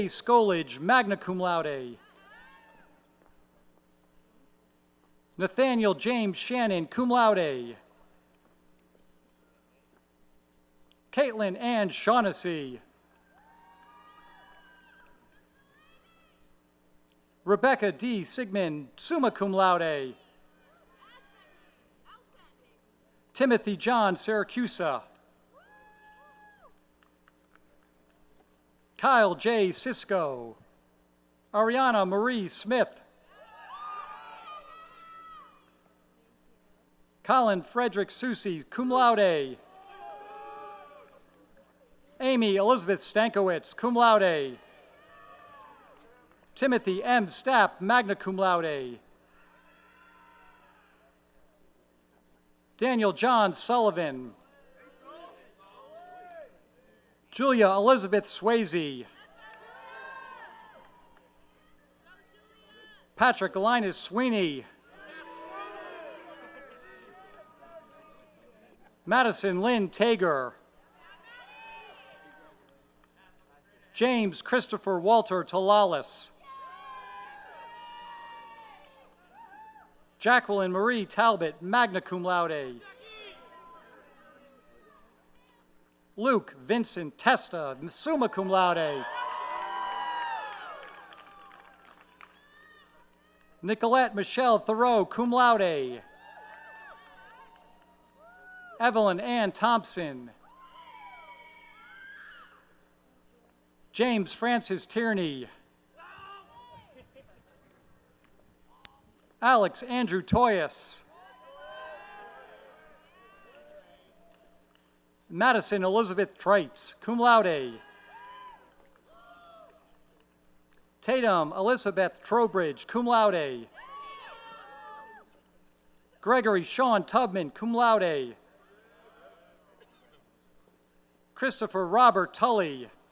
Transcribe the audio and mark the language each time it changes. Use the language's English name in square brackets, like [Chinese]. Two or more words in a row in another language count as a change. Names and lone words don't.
[English] Skolage, [Latin] magna cum laude. [English] Nathaniel James Shannon, [Latin] cum laude. [English] Caitlin Ann Shaughnessy. Rebecca D. Sigmund, [Latin] summa cum laude. [English] Timothy John Syracusa. Kyle J. Cisco. Ariana Marie Smith. Colin Frederick Susi, [Latin] cum laude. [English] Amy Elizabeth Stankiewicz, [Latin] cum laude. [English] Timothy M. Stapp, [Latin] magna cum laude. [English] Daniel John Sullivan. Julia Elizabeth Swayze. Patrick Linus Sweeney. Madison Lynn Tager. James Christopher Walter Talalis. Jacqueline Marie Talbot, [Latin] magna cum laude. [English] Luke Vincent Testa, [Latin] summa cum laude. [English] Nicolette Michelle Thoreau, [Latin] cum laude. [English] Evelyn Ann Thompson. James Francis Tierney. Alex Andrew Toyas. Madison Elizabeth Treitz, [Latin] cum laude. [English] Tatum Elizabeth Trowbridge, [Latin] cum laude. [English] Gregory Sean Tubman, [Latin] cum laude. [English] Christopher Robert Tully.